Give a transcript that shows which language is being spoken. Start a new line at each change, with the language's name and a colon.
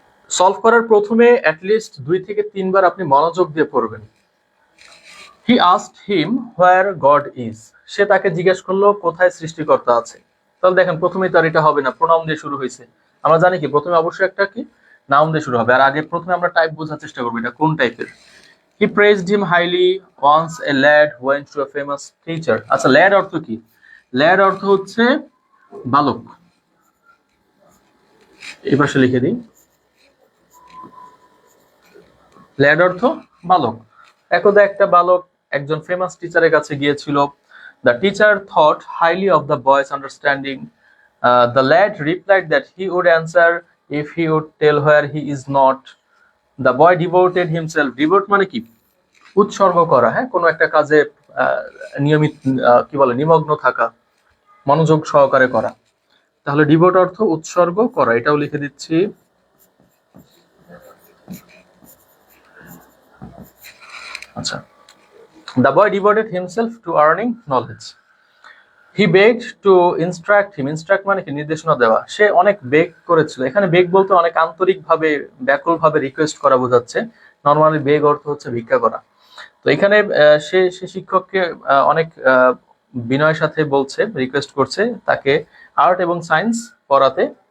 Bangla: Solve করার প্রথমে at least 2 থেকে 3 বার আপনি মনোযোগ দিয়ে পড়বেন।
English: He asked him where God is.
Bangla: সে তাকে জিজ্ঞেস করলো কোথায় সৃষ্টিকর্তা আছে। তাহলে দেখেন প্রথমেই তার এটা হবে না, প্রোনাউন দিয়ে শুরু হয়েছে। আমরা জানি কি প্রথমে অবশ্যই একটা কি নাউন দিয়ে শুরু হবে। আর আগে প্রথমে আমরা টাইপ বোঝার চেষ্টা করবো এটা কোন টাইপের।
English: He praised him highly once a lad went to a famous teacher.
Bangla: আচ্ছা, lad অর্থ কি? lad অর্থ হচ্ছে বালক। এই পাশে লিখে দিই, lad অর্থ বালক। একদা একটা বালক একজন ফেমাস টিচারের কাছে গিয়েছিল।
English: The teacher thought highly of the boy's understanding. The lad replied that he would answer if he would tell where he is not. The boy devoted himself.
Bangla: Devote মানে কি? উৎসর্গ করা। হ্যাঁ, কোনো একটা কাজে নিয়মিত কি বলে নিমগ্ন থাকা, মনোযোগ সহকারে করা। তাহলে ডিভোট অর্থ উৎসর্গ করা, এটাও লিখে দিচ্ছি।
English: আচ্ছা, the boy devoted himself to earning knowledge. He begged to instruct him.
Bangla: Instruct মানে কি নির্দেশনা দেওয়া। সে অনেক বেগ করেছিল। এখানে বেগ বলতে অনেক আন্তরিকভাবে ব্যাকুলভাবে রিকোয়েস্ট করা বোঝাচ্ছে। নরমালি বেগ অর্থ হচ্ছে ভিক্ষা করা। তো এখানে সে শিক্ষককে অনেক বিনয়ের সাথে বলছে, রিকোয়েস্ট করছে তাকে আর্ট এবং সায়েন্স পড়াতে।